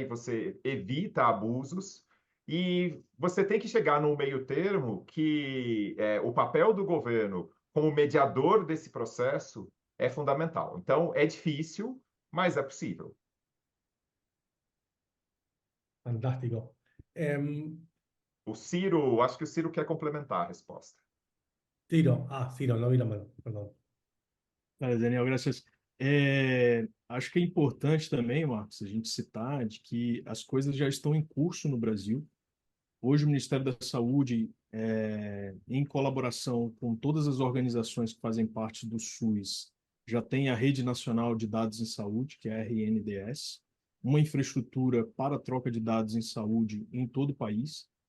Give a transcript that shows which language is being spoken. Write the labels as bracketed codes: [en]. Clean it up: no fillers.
[pt] E você evita abusos. E você tem que chegar num meio termo que o papel do governo como mediador desse processo é fundamental. Então, é difícil, mas é possível. Fantástico. O Ciro, acho que o Ciro quer complementar a resposta. [es] Ciro, no vi la mano, perdón. [pt] Daniel, graças. Acho que é importante também, Marcos, a gente citar de que as coisas já estão em curso no Brasil. Hoje o Ministério da Saúde, em colaboração com todas as organizações que fazem parte do SUS, já tem a Rede Nacional de Dados em Saúde, que é a RNDS, uma infraestrutura para a troca de dados em saúde em todo o país.